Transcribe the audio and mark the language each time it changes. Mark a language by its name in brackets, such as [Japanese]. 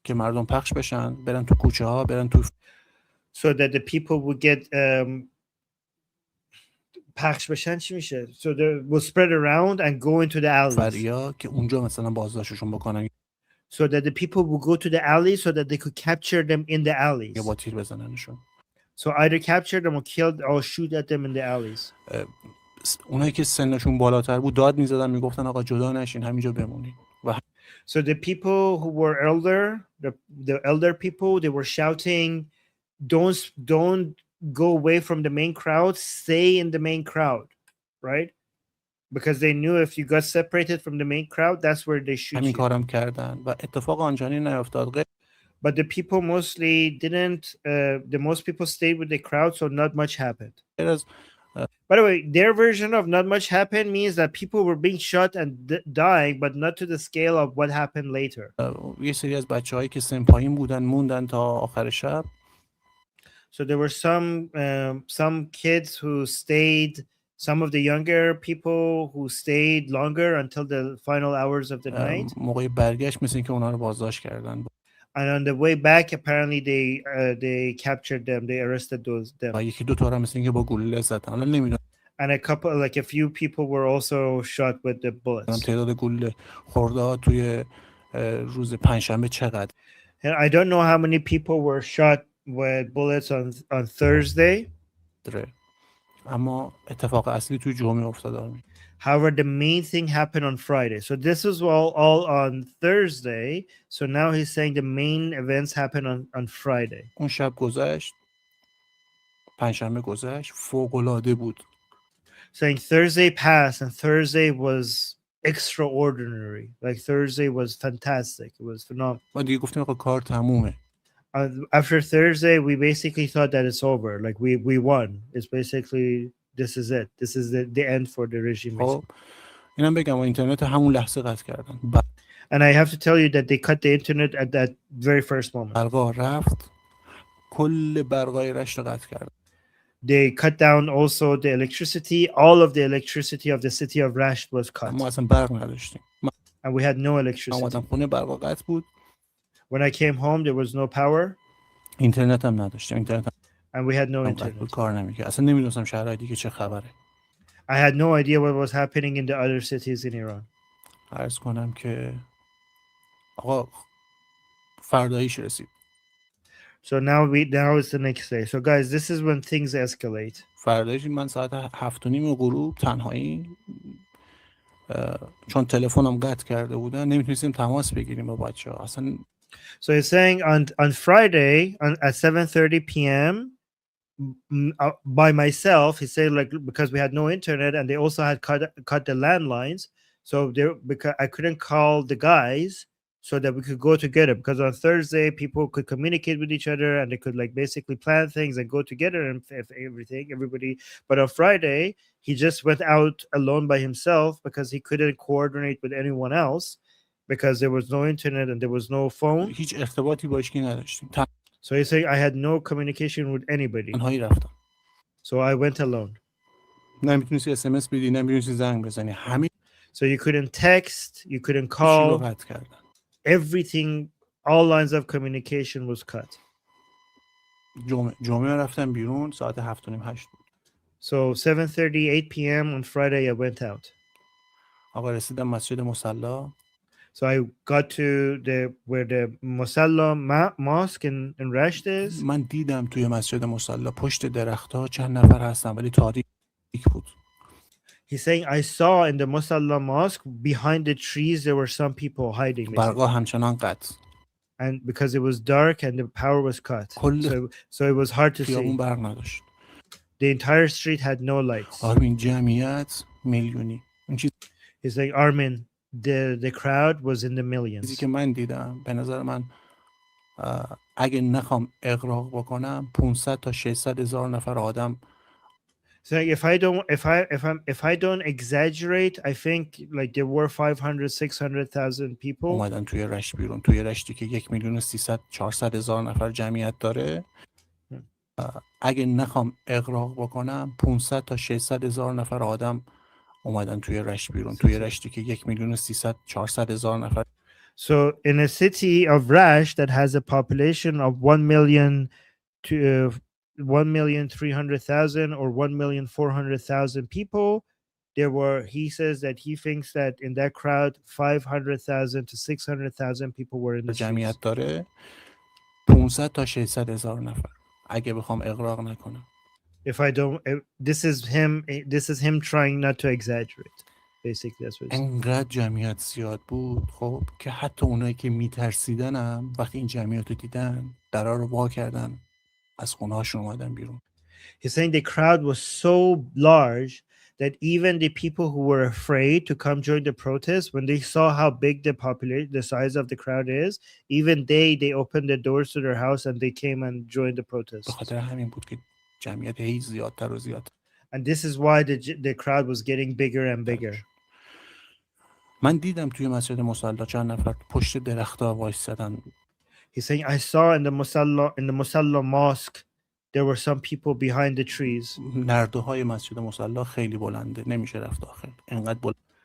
[Persian] که مردم پخش بشن، برن تو کوچه‌ها، برن تو. [English] So that the people would get [Persian] پخش بشن چی میشه؟ [English] So they will spread around and go into the alleys. [Persian] فریا که اونجا مثلا بازداشتشون بکنن [English] So that the people will go to the alleys so that they could capture them in the alleys. [Persian] یا با تیر بزننشون. [English] So either capture them or kill or shoot at them in the alleys. [Persian] اونایی که سنشون بالاتر بود داد میزدن میگفتن آقا جدا نشین همینجا بمونید. [English] So the people who were elder, the elder people, they were shouting, don't go away from the main crowd, stay in the main crowd, right? Because they knew if you got separated from the main crowd, that's where they shoot [Persian] همین [English] you. [Persian] کارم کردن و اتفاق آنچنانی نیفتاد. [English] But the people mostly didn't. The most people stayed with the crowd, so not much happened. By the way, their version of not much happened means that people were being shot and dying, but not to the scale of what happened later. [Persian] یه سری از بچه‌هایی که سن پایین بودن موندن تا آخر شب. [English] So there were some kids who stayed. Some of the younger people who stayed longer until the final hours of the night. [Persian] موقع برگشت مثل اینکه اونا رو بازداشت کردن. [English] And on the way back, apparently they captured them. They arrested them. [Persian] و یکی دو تا مثل اینکه با گلوله زدن. حالا نمیدونم. [English] And a few people were also shot with the bullets. [Persian] تعداد گلوله خورده توی روز پنجشنبه چقدر؟ [English] And I don't know how many people were shot with bullets on Thursday. [Persian] اما اتفاق اصلی توی جمعه افتاد. [English] However, the main thing happened on Friday. So this was all on Thursday. So now he's saying the main events happened on Friday. [Persian] اون شب گذشت. پنجشنبه گذشت. فوق‌العاده بود. [English] Saying Thursday passed and Thursday was extraordinary. Like Thursday was fantastic. It was phenomenal. [Persian] ما دیگه گفتیم آقا کار تمومه. [English] After Thursday, we basically thought that it's over. Like we won. It's basically this is it. This is the end for the regime. [Persian] اینم بگم اینترنت همون لحظه قطع کردن. [English] And I have to tell you that they cut the internet at that very first moment. [Persian] برقا رفت. کل برقای رشت قطع کردن. [English] They cut down also the electricity. All of the electricity of the city of Rasht was cut. [Persian] ما اصلا برق نداشتیم. [English] And we had no electricity. [Persian] اومدم خونه برقا قطع بود. [English] When I came home, there was no power. [Persian] اینترنت هم نداشتیم. اینترنت [English] And we had no internet. [Persian] کار نمی‌کرد. اصلا نمی‌دونستم شهرهای دیگه چه خبره. [English] I had no idea what was happening in the other cities in Iran. [Persian] عرض کنم که آقا فرداییش رسید. [English] So now it's the next day. So guys, this is when things escalate. [Persian] فردایش من ساعت 7:30 غروب تنهایی چون تلفنم قطع کرده بودن نمیتونستیم تماس بگیریم با بچه‌ها اصلا. [English] So he's saying on Friday at 7:30 p.m. By myself, he said, like, because we had no internet and they also had cut the landlines, so because I couldn't call the guys so that we could go together, because on Thursday people could communicate with each other and they could like basically plan things and go together and everybody. But on Friday he just went out alone by himself because he couldn't coordinate with anyone else because there was no internet and there was no phone. [Persian] هیچ ارتباطی با هیچکی نداشتیم. [English] So he's saying I had no communication with anybody. [Persian] تنهایی رفتم. [English] So I went alone. [Persian] نمیتونستی اس بدی، نمیتونستی زنگ بزنی. همین. [English] So you couldn't text, you couldn't call. [Persian] قطع کردن. [English] Everything, all lines of communication was cut. [Persian] جمعه رفتم بیرون ساعت 7:30 بود. [English] So 7:38 p.m. on Friday I went out. [Persian] آقا رسیدم مسجد مصلی. [English] So I got to where the Musalla mosque in Rasht is. [Persian] من دیدم توی مسجد مصلی پشت درخت‌ها چند نفر هستن ولی تاریک بود. [English] He's saying I saw in the Musalla mosque behind the trees there were some people hiding. [Persian] برقا همچنان قطع. [English] And because it was dark and the power was cut. So it was hard to see. [Persian] برق نداشت. [English] The entire street had no lights. [Persian] آرمین جمعیت میلیونی. [English] He's like Armin, the crowd was in the millions. [Persian] چیزی که من دیدم به نظر من اگه نخوام اغراق بکنم 500 تا 600 هزار نفر آدم. [English] So if I don't exaggerate, I think like there were 500,000-600,000 people. [Persian] اومدن توی رشت بیرون. توی رشتی که 1,300,000-400,000 نفر جمعیت داره. اگه نخوام اغراق بکنم 500 تا 600 هزار نفر آدم اومدن توی رشت بیرون. توی رشتی که 1,300,000-400,000 نفر. [English] So in a city of Rasht that has a population of 1 million to 1,300,000 or 1,400,000 people. There were, he says that he thinks that in that crowd 500,000 to 600,000 people were in the streets. [Persian] جمعیت داره 500 تا 600 هزار نفر اگه بخوام اغراق نکنم. [English] If I don't, this is him trying not to exaggerate. Basically that's what it's [Persian] انقدر جمعیت زیاد بود خب که حتی اونایی که میترسیدن هم وقتی این جمعیت رو دیدن درا رو وا کردن از خونه هاشون اومدن بیرون. [English] He's saying the crowd was so large that even the people who were afraid to come join the protest, when they saw how big the size of the crowd is, even they opened the doors to their house and they came and joined the protest. [Persian] به خاطر همین بود که جمعیت هی زیادتر و زیادتر. [English] And this is why the crowd was getting bigger and bigger. [Persian] من دیدم توی مسجد مصلی چند نفر پشت درخت‌ها وایسادن. [English] He's saying I saw in the Musalla mosque there were some people behind the trees. [Persian] نرده‌های مسجد مصلی خیلی بلنده نمیشه رفت داخل انقدر بلند.